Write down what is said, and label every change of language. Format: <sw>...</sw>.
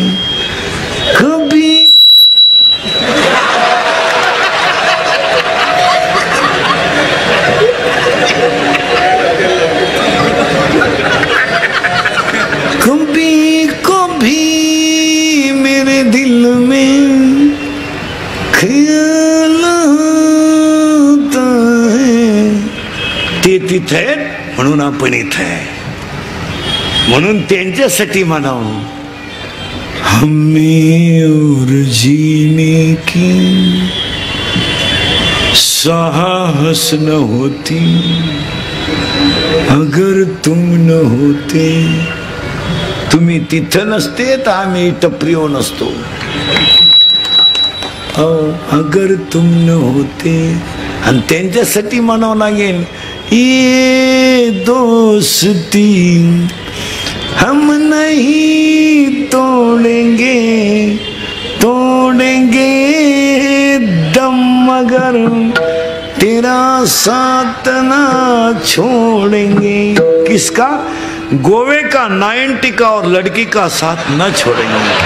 <hi>कभी कभी कभी मेरे दिल में ख्याल आता है.</hi> <mr>ते तिथे आहेत म्हणून आपण इथे आहे. म्हणून त्यांच्यासाठी म्हणावं,</mr> <hi>हमें और जीने की साहस न होती अगर तुम न होते.</hi> <mr>तुम्ही तिथं नसते तर आम्ही इथं प्रिय नसतो.</mr> <hi>अगर तुम न होते.</hi> <mr>आणि त्यांच्यासाठी म्हणावं लागेल,</mr> <hi>ये दोस्ती हम नहीं तोड़ेंगे तोड़ेंगे दम मगर तेरा साथ ना छोड़ेंगे. किसका? गोवे का 90 का और लड़की का साथ न छोड़ेंगे.</hi>